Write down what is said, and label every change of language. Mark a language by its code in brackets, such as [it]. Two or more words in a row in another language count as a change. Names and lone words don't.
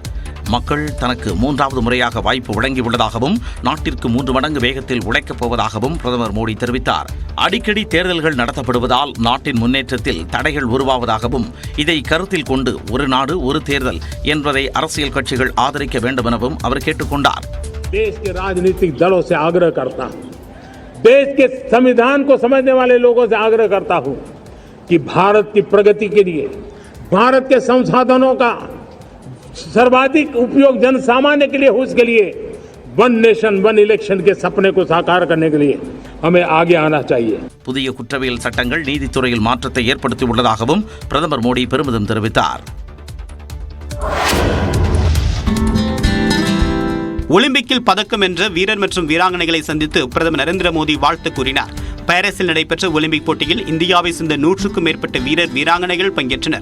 [ta] மக்கள் தனக்கு 3வது முறையாக வாய்ப்பு வழங்கியுள்ளதாகவும் நாட்டிற்கு 3 மடங்கு வேகத்தில் உழைக்கப் போவதாகவும் பிரதமர் மோடி தெரிவித்தார். அடிக்கடி தேர்தல்கள் நடத்தப்படுவதால் நாட்டின் முன்னேற்றத்தில் தடைகள் உருவாவதாகவும் இதை கருத்தில் கொண்டு ஒரு நாடு ஒரு தேர்தல் என்பதை அரசியல் கட்சிகள் ஆதரிக்க வேண்டும் எனவும் அவர் கேட்டுக்கொண்டார். [hi] देश के राजनीतिक दलों से आग्रह करता हूं, देश के संविधान को समझने वाले लोगों से आग्रह करता हूं कि भारत की प्रगति के लिए, भारत के संसाधनों का सर्वाधिक उपयोग जन सामान्य के लिए हो, इसके लिए [en] one nation one election [hi] के सपने को साकार करने के लिए हमें आगे आना चाहिए। [ta] புதிய குற்றவியல் சட்டங்கள் நீதித்துறையில் மாற்றத்தை ஏற்படுத்தியுள்ளதாகவும் பிரதமர் மோடி பெருமிதம் தெரிவித்தார். ஒலிம்பிக்கில் பதக்கம் வென்ற வீரர் மற்றும் வீராங்கனைகளை சந்தித்து பிரதமர் நரேந்திர மோடி வாழ்த்து கூறினார். பாரிஸில் நடைபெற்ற ஒலிம்பிக் போட்டியில் இந்தியாவை சேர்ந்த 100க்கும் மேற்பட்ட வீரர் வீராங்கனைகள் பங்கேற்றனர்.